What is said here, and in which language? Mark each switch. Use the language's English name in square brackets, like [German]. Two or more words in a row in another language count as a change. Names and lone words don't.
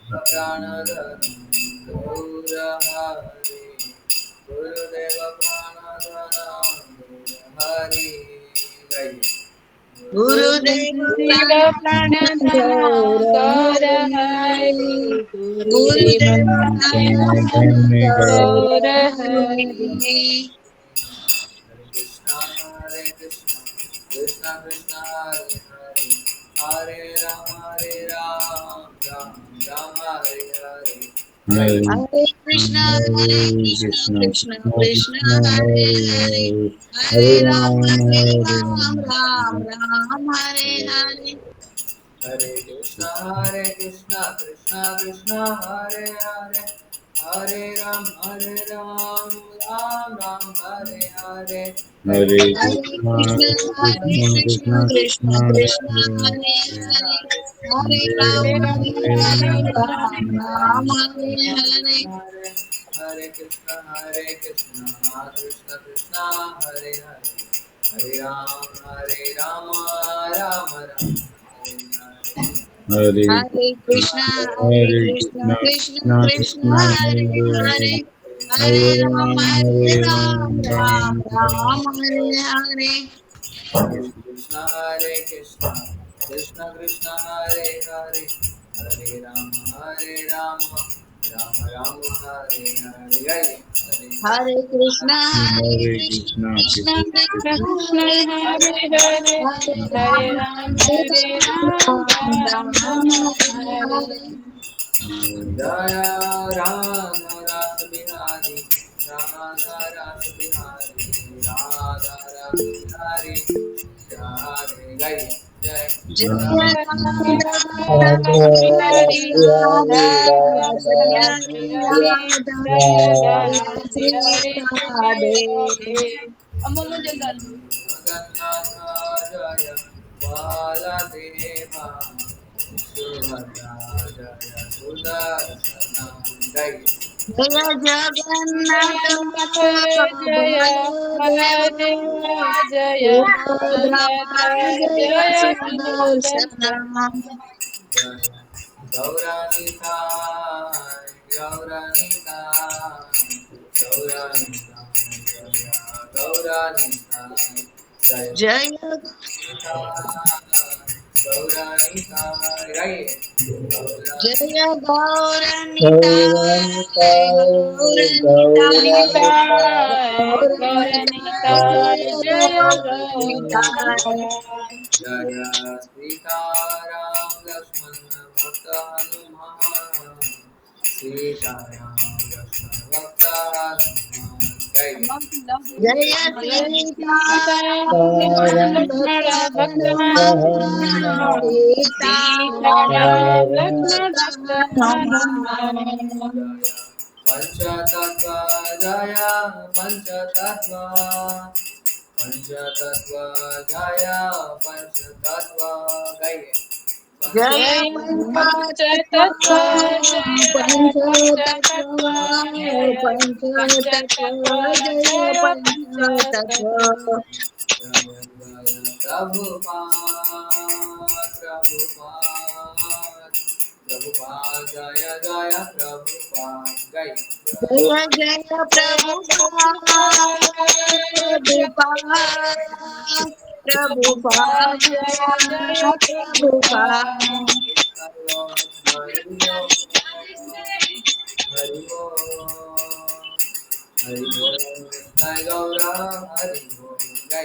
[Hindi] प्राणदान गौर हरि गुरुदेव प्राणदान हरे गाइए। गुरुदेव गुरुदेव प्रणतन प्रणतन गौर गौर हरि हरि गुरुदेव गुरुदेव प्रणतन प्रणतन गौर गौर हरि हरि Hare Krishna, Krishna Krishna, Hare Hare, Hare Ram, Ram Ram, Hare Hare. [English] Right. [Hindi] हरे कृष्णा Krishna कृष्ण Krishna कृष्ण Krishna हरे Hare हरे Hare हरे Hare हरे Ram राम Hare राम Ram राम हरे हरे Hare Krishna, Krishna Krishna, Hare Hare, Hare Ram, Ram Ram, Hare Hare. [English] Right. [Hindi] Hare हरे Krishna Krishna कृष्ण Krishna कृष्ण Krishna कृष्ण Hare हरे Hare हरे हरे Hare राम Ram राम Hare राम Ram हरे हरे Hare Krishna, Krishna Krishna, Hare Hare, Hare Ram, Ram Ram, Hare Hare. Hare हरे कृष्णा Hare कृष्ण Krishna कृष्ण Krishna कृष्ण Krishna हरे हरे Hare हरे Hare हरे Hare राम Ram राम Ram राम Ram हरे हरे Hare Krishna, Krishna Krishna, Hare Hare, Hare Ram, Ram Ram, Hare Hare. Hare हरे कृष्णा Hare कृष्ण Krishna कृष्ण Krishna कृष्ण कृष्ण Krishna हरे हरे हरे हरे हरे राम राम राम राम राम हरे हरे हरे Jaya Radha Rasa Bihari, Radha Rasa Bihari, Radha Rasa Bihari, Radhe Gai Jai जय Radha राधा हरि हरि राधा जय राधा श्री श्री हरि राधा जय जय राधा श्री हरि श्री जय राधे राधे अम्मा जल्दी Jagannatha Jaya Baladeva Subhadra Jaya Sudarsana Gai जय जगन्नाथ जगन्नाथ जय बलदेव बलदेव जय सुभद्रा सुभद्रा जय जय सुदर्शन सुदर्शन Jaya Gauranitai Gauranitai Gauranitai Jaya Gauranitai Jaya जय Gauranitai Right जय गौर निताय गौर Gauranitai निताय निताय गौर गौरनिताय निताय जय गौर निताय गौरनिताय Jaya Sitaram Lakshman Bhakta Hanuman Sitaram Lakshman Bhakta Hanuman Jai जय जय सीताराम सीताराम भक्त लक्ष्मण भक्त हनुमान हनुमान सीताराम सीताराम लक्ष्मण भक्त भक्त हनुमान हनुमान Jaya Panchatattva Jaya Panchatattva Panchatattva Jaya Panchatattva Jai जय जय पंचतत्व पंचतत्व जय पंचतत्व पंचतत्व जय पंचतत्व पंचतत्व जय जय पंचतत्व पंचतत्व Jaya Jaya Prabhupada Prabhupada Prabhupada Jaya Jaya Prabhupada Jai जय जय जय प्रभुपाद प्रभुपाद प्रभुपाद प्रभुपाद प्रभुपाद जय जय प्रभुपाद प्रभुपाद Hari Bol Hari Bol Hari Bol Jai Gaura Hari Bol Jai